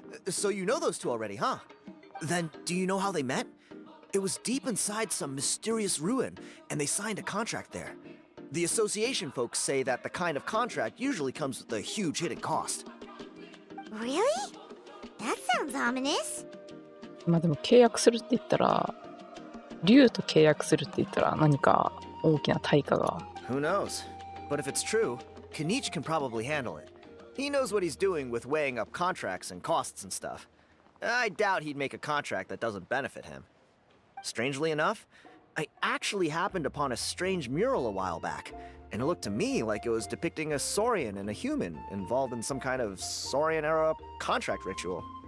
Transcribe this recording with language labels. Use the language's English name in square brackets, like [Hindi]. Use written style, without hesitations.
[English] So you know those two already, huh? Then do you know how they met? It was deep inside some mysterious ruin, and they signed a contract there. The association folks say that the kind of contract usually comes with a huge hidden cost. Really? That sounds ominous. [Japanese] まあでも契約するって言ったら、竜と契約するって言ったら何か大きな対価が。 [English] Who knows? But if it's true, Kinich can probably handle it. He knows what he's doing with weighing up contracts and costs and stuff. I doubt he'd make a contract that doesn't benefit him. Strangely enough, I actually happened upon a strange mural a while back, and it looked to me like it was depicting a Saurian and a human involved in some kind of Saurian-era contract ritual.